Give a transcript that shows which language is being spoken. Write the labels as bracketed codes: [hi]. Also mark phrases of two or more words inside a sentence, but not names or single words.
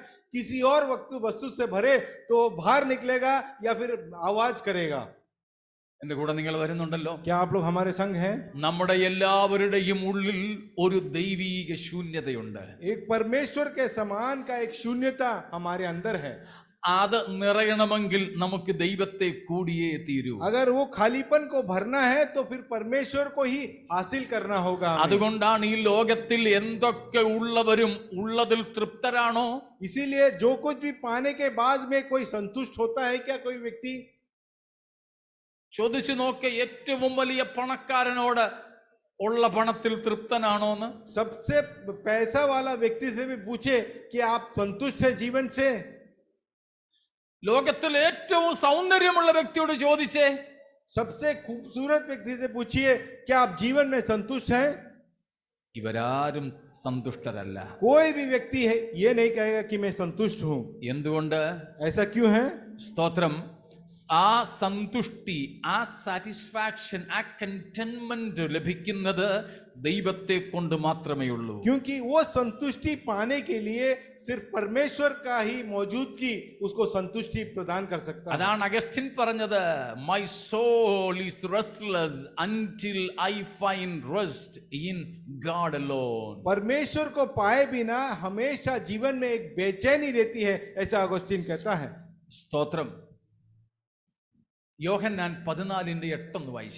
[hi] किसी और वस्तु से भरे तो बाहर निकलेगा या फिर आवाज करेगा. [ml] എന്റെ കൂടെ നിങ്ങൾ വരുന്നുണ്ടല്ലോ? [hi] क्या आप लोग हमारे संग हैं? [ml] നമ്മുടെ എല്ലാവരുടെയും ഉള്ളിൽ ഒരു ദൈവീക ശൂന്യതയുണ്ട്. [hi] एक परमेश्वर के समान का एक शून्यता हमारे अंदर है. [ml] അത് നിറയണമെങ്കിൽ നമുക്ക് ദൈവത്തെ കൂടിയേ തീരൂ. [hi] अगर वो खालीपन को भरना है तो फिर परमेश्वर को ही हासिल करना होगा. [ml] അതുകൊണ്ടാണ് ഈ ലോകത്തിൽ എന്തൊക്കെ ഉള്ളവരും ഉള്ളതിൽ തൃപ്തരാണോ? [hi] इसीलिए जो कुछ भी पाने के बाद में कोई संतुष्ट होता है क्या कोई व्यक्ति? [ml] ചോദിച്ചു നോക്ക, ഏറ്റവും വലിയ പണക്കാരനോട് ഉള്ള പണത്തിൽ തൃപ്തനാണോ എന്ന്. [hi] सबसे पैसा वाला व्यक्ति से भी पूछे कि आप संतुष्ट है जीवन से? [ml] ലോകത്തിൽ ഏറ്റവും സൗന്ദര്യമുള്ള വ്യക്തിയോട് ചോദിച്ചേ, [hi] सबसे खूबसूरत व्यक्ति से पूछिए क्या आप जीवन में संतुष्ट हैं? [ml] ഇവരാരും സന്തുഷ്ടരല്ല. [hi] कोई भी व्यक्ति है ये नहीं कहेगा कि मैं संतुष्ट हूं. [ml] എന്തുകൊണ്ട്? [hi] ऐसा क्यों है? [ml] സ്തോത്രം. ആ സന്തുഷ്ടി, ആ സാറ്റിസ്ഫാക്ഷൻ, ആ കണ്ടെന്റ്മെന്റ് ലഭിക്കുന്നത് ദൈവത്തെ കൊണ്ട് മാത്രമേ ഉള്ളൂ. [hi] क्योंकि वो संतुष्टि पाने के लिए सिर्फ परमेश्वर का ही मौजूदगी उसको संतुष्टि प्रदान कर सकता है. [ml] അതാണ് അഗസ്റ്റിൻ പറഞ്ഞത്, [en] my soul is restless until I find rest in God alone. [hi] परमेश्वर को पाए बिना हमेशा जीवन में एक बेचैनी रहती है, ऐसा अगस्तीन कहता है. [ml] സ്തോത്രം. യോഹന്നാൻ 14:8 വായിച്ചേ.